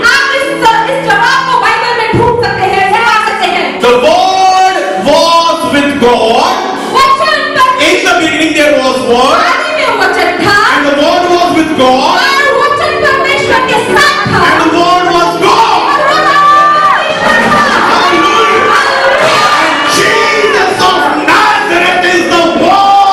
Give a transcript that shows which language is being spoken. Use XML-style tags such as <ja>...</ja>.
<hi>आप इस जवाब को बाइबल में ढूंढ सकते हैं, पा सकते हैं।</hi> <en>The word was with God.</en> <hi>वचन</hi> <en>In the beginning there was word.</en> <hi>आदि में वचन था</hi> <en>And the word was with God.</en> <hi>और वचन परमेश्वर के साथ था।</hi> <en>And the word was God.</en> <hi>और वो परमेश्वर था।</hi> <en>Hallelujah. And Jesus of Nazareth is the word.</en>